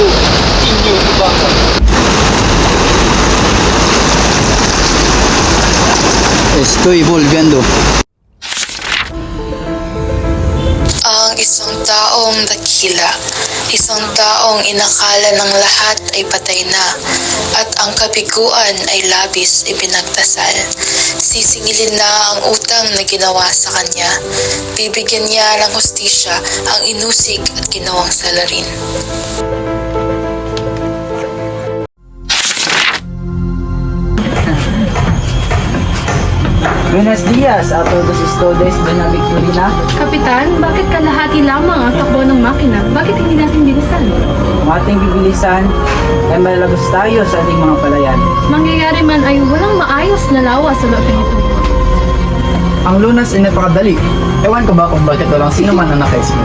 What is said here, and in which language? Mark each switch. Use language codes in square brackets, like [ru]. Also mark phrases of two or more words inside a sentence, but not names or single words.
[tl] Inyo, diba? [es] Estoy volviendo. [tl] Ang isang taong dakila, isang taong inakala ng lahat ay patay na, at ang kabiguan ay labis ipinagdasal. Sisingilin na ang utang na ginawa sa kanya. Bibigyan niya ng hustisya ang inusig at ginawang salarin. [es] Buenos dias a todos ustedes de la Victorina. [tl] Kapitan, bakit kalahati lamang ang takbo ng makina? Bakit hindi natin bilisan? Ang ating bibilisan ay malagos tayo sa ating mga palayan. Mangyayari man ay walang maayos na lawa sa loob nito. Ang lunas ay napakadali. Ewan ko ba kung bakit walang sino man ang nakaisip.